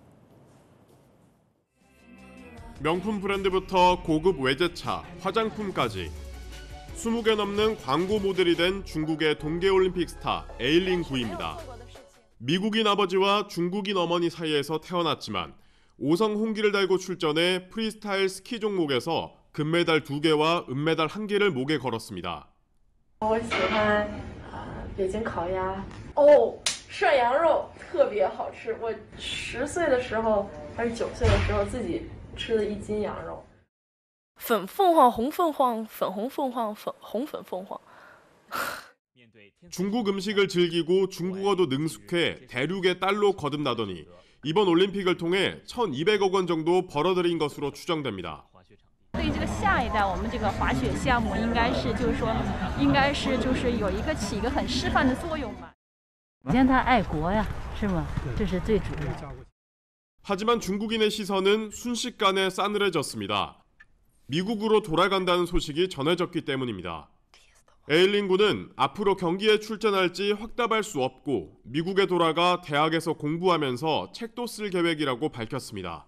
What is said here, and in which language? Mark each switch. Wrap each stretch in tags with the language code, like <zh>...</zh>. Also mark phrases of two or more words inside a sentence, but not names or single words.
<ko>명품 브랜드부터 고급 외제차, 화장품까지 20개 넘는 광고 모델이 된 중국의 동계올림픽 스타 에일린 구입니다. 미국인 아버지와 중국인 어머니 사이에서 태어났지만 5성 홍기를 달고 출전해 프리스타일 스키 종목에서 금메달 2개와 은메달 1개를 목에 걸었습니다.</ko> <zh>我喜欢北京烤鸭涮羊肉特别好吃。我10岁的时候还是9岁的时候自己吃了1斤羊肉。粉凤凰、红凤凰、粉红凤凰、红粉凤凰。</zh> <ko>중국 음식을 즐기고 중국어도 능숙해 대륙의 딸로 거듭나더니 이번 올림픽을 통해 1,200억 원 정도 벌어들인 것으로 추정됩니다.</ko> <zh>对这个下一代，我们这个滑雪项目应该是有一个起一个很示范的作用嘛。你让他爱国呀，是吗？这是最主要。</zh> <ko>하지만 중국인의 시선은 순식간에 싸늘해졌습니다. 미국으로 돌아간다는 소식이 전해졌기 때문입니다. 에일린 군은 앞으로 경기에 출전할지 확답할 수 없고 미국에 돌아가 대학에서 공부하면서 책도 쓸 계획이라고 밝혔습니다.</ko>